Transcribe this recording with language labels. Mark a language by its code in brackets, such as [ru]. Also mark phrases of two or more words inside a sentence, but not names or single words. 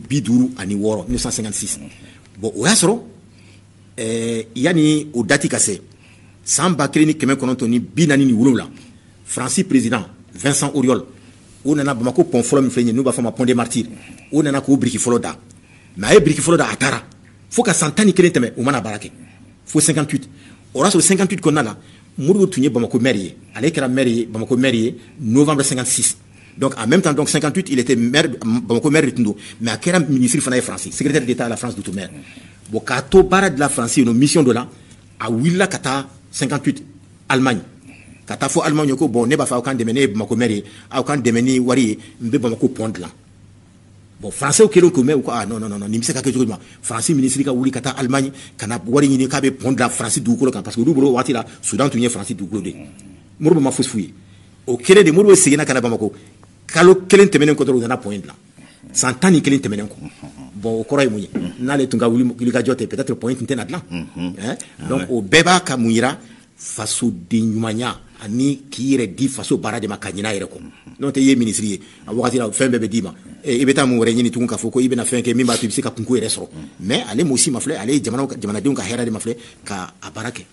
[bm] 1956 bon o y'a sɔrɔ yanni o dati ka se san 1947 Fransi président Vincent Auriol o nana Bamako pont fɔlɔ min filɛ nin ye n'u b'a fɔ ma pont des martyrs o nana k'o biriki fɔlɔ da mais a ye biriki fɔlɔ da a taara fo ka san 11 tɛmɛ o mana baara kɛ fo 58 o y'a sɔrɔ 58 kɔnɔna la Modibo tun ye Bamako maire ye ale kɛra maire ye Bamako maire ye novembre 56 [fr] donc en même temps donc 58 il était maire Bamako [bm] maire de tun don mais a kɛra ministre fana ye Faransi [fr] secrétaire d'État à la France d'outre-mer [bm] bon k'a to baara de la France yen mission dɔ la a wulila ka taa 58 Allemagne ka taa fɔ Allemagne ko bon ne b'a fɛ aw k'an dɛmɛ ne ye Bamako maire ye aw k'an dɛmɛ ni wari ye n bɛ Bamako pont dilan bon français kelen ko mais ko non nin bɛ se ka kɛ cogo di ma Faransi ministre ka wuli ka taa Allemagne ka na wari ɲini k'a bɛ pont dilan Faransi dugukolo kan parce que olu bolo waati la Soudan tun ye Faransi dugukolo de ye Modibo ma fosi f'u ye o kelen de Modibo seginna ka na Bamako kalo kelen tɛmɛnen kɔ dɔrɔn u nana pont dilan san 11 tɛmɛnen kɔ bon o kɔrɔ ye mun ye n'ale tun ka wulikajɔ tɛ peut-être pont tun tɛna dilan donc o bɛɛ b'a ka mun yira fasoden ɲumanya ani k'i yɛrɛ di faso baara de ma ka ɲin'a yɛrɛ kɔ n'o tɛ i ye ministre ye a wagati la fɛn bɛɛ bɛ d'i ma i bɛ taa mun wɛrɛ ɲini tugun k'a fɔ ko i bɛna fɛn kɛ min b'a to i bɛ se ka kunko yɛrɛ sɔrɔ mais ale m'o si ma filɛ ale ye jamanadenw ka hɛrɛ de ma filɛ ka a baara kɛ